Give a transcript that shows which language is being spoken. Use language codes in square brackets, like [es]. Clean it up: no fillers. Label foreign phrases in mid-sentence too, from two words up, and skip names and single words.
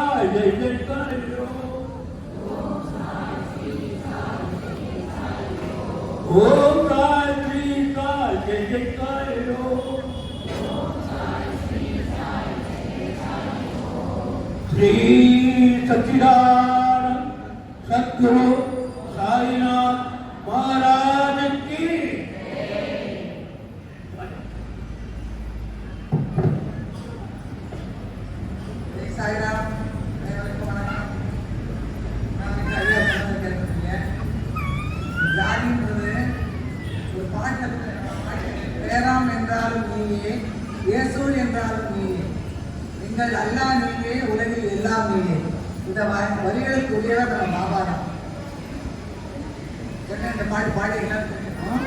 [hi] जय जयकारो ओम साई श्री साई जय जयकारो श्री सच्चिदानंद सद्गुरु साईनाथ महाराज की [ta] साईराम ஒரு பாட்டு பேராம் என்றாலும் நீயே இயேசு என்றாலும் நீயே எங்கள் அல்லா நீயே உலகில் எல்லாம் நீயே இந்த வரிகளுக்கு உரியவர் நம்ம பாபா தான் இந்த பாட்டு பாடி எல்லாம் தெரியும்.